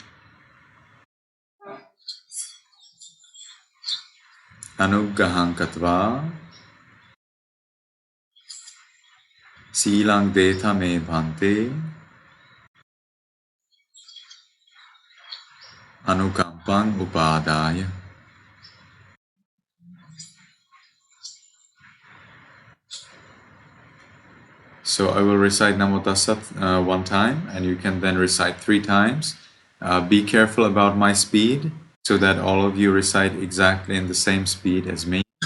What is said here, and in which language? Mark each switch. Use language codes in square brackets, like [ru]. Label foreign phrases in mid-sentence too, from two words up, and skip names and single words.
[pi] Anuggahang katva silang deta me bhante anukampang upadaya. [en] So I will recite Namo Tassat one time, and you can then recite 3 times. Be careful about my speed. so that all of you recite exactly in the same speed as me.